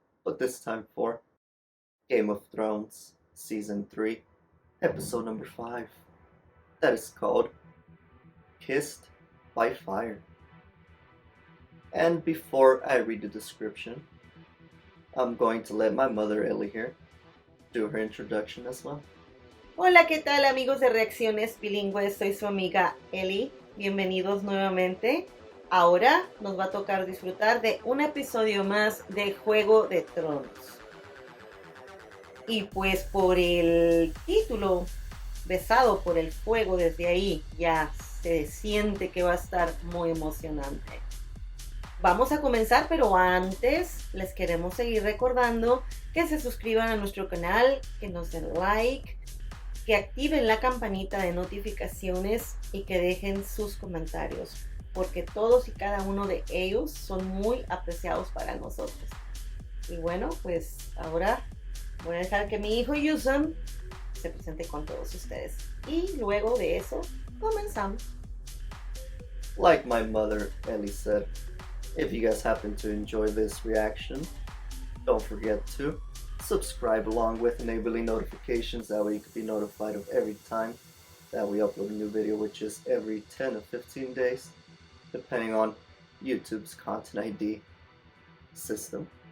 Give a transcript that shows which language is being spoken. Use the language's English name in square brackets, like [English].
[English] But this time for Game of Thrones Season 3, Episode number 5. That is called Kissed by Fire. And before I read the description, I'm going to let my mother Ellie here do her introduction as well. [Spanish] Hola, ¿qué tal, amigos de Reacciones Bilingües? Soy su amiga Eli. Bienvenidos nuevamente. Ahora nos va a tocar disfrutar de un episodio más de Juego de Tronos. Y pues por el título, Besado por el fuego, desde ahí ya se siente que va a estar muy emocionante. Vamos a comenzar, pero antes les queremos seguir recordando que se suscriban a nuestro canal, que nos den like, que activen la campanita de notificaciones y que dejen sus comentarios, porque todos y cada uno de ellos son muy apreciados para nosotros. Y bueno, pues ahora voy a dejar que mi hijo Uzem se presente con todos ustedes. Y luego de eso, comenzamos. [English] Like my mother Ellie said, if you guys happen to enjoy this reaction, don't forget to subscribe along with enabling notifications. That way you can be notified of every time that we upload a new video, which is every 10 or 15 days, depending on YouTube's Content ID system.